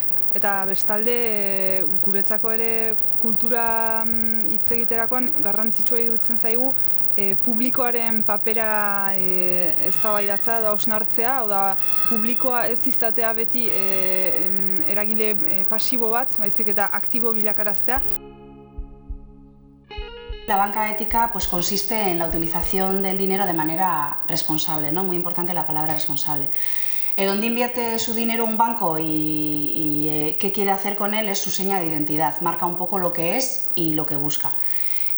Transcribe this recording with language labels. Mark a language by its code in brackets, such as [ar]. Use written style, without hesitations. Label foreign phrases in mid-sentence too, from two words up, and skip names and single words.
[eu] Eta bestalde guretzako ere kultura hitz egiterakoan garrantzitsua iruditzen zaigu publikoaren papera eztabaidatzea da hausnartzea, hau da publikoa ez izatea beti eragile pasibo bat, baizik eta aktibo bilakaraztea. [es] La banca ética consiste en la utilización del dinero de manera responsable, ¿no? Muy importante la palabra responsable. Dónde invierte su dinero un banco y qué quiere hacer con él es su seña de identidad, marca un poco lo que es y lo que busca.